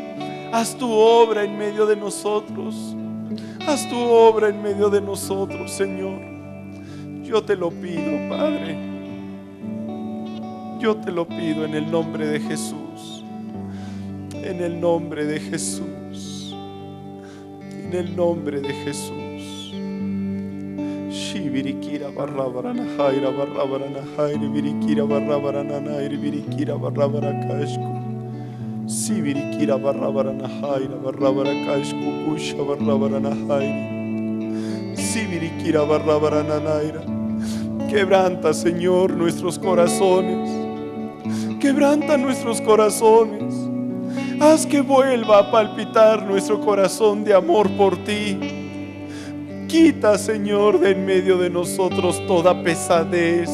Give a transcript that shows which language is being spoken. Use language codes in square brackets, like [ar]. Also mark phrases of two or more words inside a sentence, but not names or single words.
[es] Haz tu obra en medio de nosotros. Haz tu obra en medio de nosotros, Señor. Yo te lo pido, Padre. Yo te lo pido en el nombre de Jesús. En el nombre de Jesús. En el nombre de Jesús. Shibirikira barrabarana jaira barrabarana jairi birikira barrabarana nairi birikira barrabarakashku. Sibirikira barrabarana jaira barrabarakashku kusha barrabarana jairi. Sibirikira barrabarana naira. Quebranta, Señor, nuestros corazones. Quebranta nuestros corazones. Haz que vuelva a palpitar nuestro corazón de amor por ti. Quita, Señor, de en medio de nosotros toda pesadez.